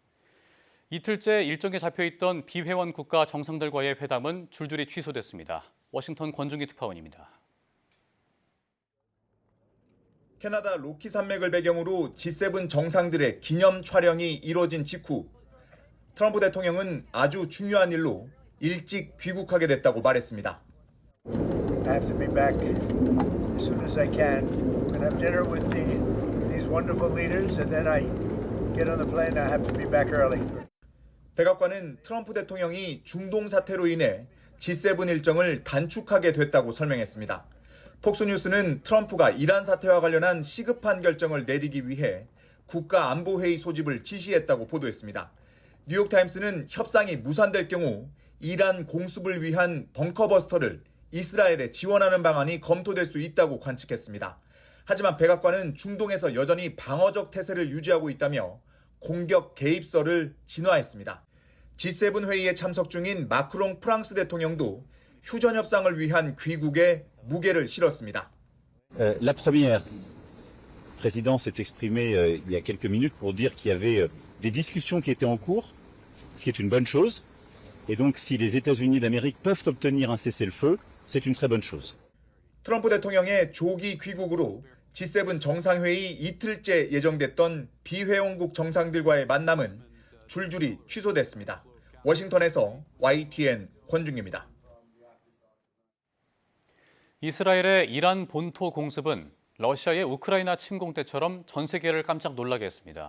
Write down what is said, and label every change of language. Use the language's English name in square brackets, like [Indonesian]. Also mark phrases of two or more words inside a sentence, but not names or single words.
[Korean] 이틀째 일정에 잡혀있던 비회원 국가 정상들과의 회담은 줄줄이 취소됐습니다. 워싱턴 권중기 특파원입니다. 캐나다 로키 산맥을 배경으로 G7 정상들의 기념 촬영이 이뤄진 직후 트럼프 대통령은 아주 중요한 일로 일찍 귀국하게 됐다고 말했습니다. [English] I have to be back as soon as I can and have dinner with these wonderful leaders, and then I get on the plane. I have to be back early. [Korean] 백악관은 트럼프 대통령이 중동 사태로 인해 G7 일정을 단축하게 됐다고 설명했습니다. 폭스뉴스는 트럼프가 이란 사태와 관련한 시급한 결정을 내리기 위해 국가안보회의 소집을 지시했다고 보도했습니다. 뉴욕타임스는 협상이 무산될 경우 이란 공습을 위한 벙커버스터를 이스라엘에 지원하는 방안이 검토될 수 있다고 관측했습니다. 하지만 백악관은 중동에서 여전히 방어적 태세를 유지하고 있다며 공격 개입설을 진화했습니다. G7 회의에 참석 중인 마크롱 프랑스 대통령도 휴전 협상을 위한 귀국에 무게를 실었습니다. [French] La première présidence s'est exprimée il y a quelques minutes pour dire qu'il y avait des discussions qui étaient en cours, ce qui est une bonne chose. Et donc si les États-Unis d'Amérique peuvent obtenir un cessez-le-feu, c'est une très bonne chose. [Korean] 트럼프 대통령의 조기 귀국으로 G7 정상회의 이틀째 예정됐던 비회원국 정상들과의 만남은 줄줄이 취소됐습니다. 워싱턴에서 YTN 권중기입니다. 이스라엘의 이란 본토 공습은 러시아의 우크라이나 침공 때처럼 전 세계를 깜짝 놀라게 했습니다.